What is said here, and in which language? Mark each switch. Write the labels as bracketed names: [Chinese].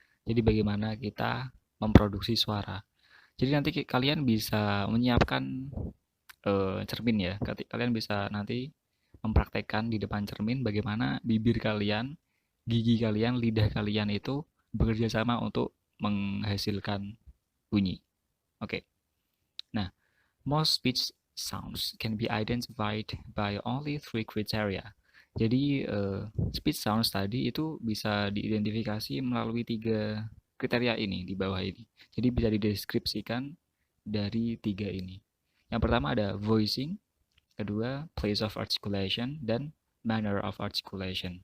[Indonesian] Jadi bagaimana kita memproduksi suara. Jadi nanti kalian bisa menyiapkan cermin ya. Kalian bisa nanti mempraktekkan di depan cermin bagaimana bibir kalian, gigi kalian, lidah kalian itu bekerja sama untuk menghasilkan bunyi. Oke. [English] Nah, most speech sounds can be identified by only three criteria. [Indonesian] Jadi speech sounds tadi itu bisa diidentifikasi melalui 3 kriteria ini di bawah ini. Jadi bisa dideskripsikan dari 3 ini. Yang pertama ada voicing, kedua place of articulation, dan manner of articulation.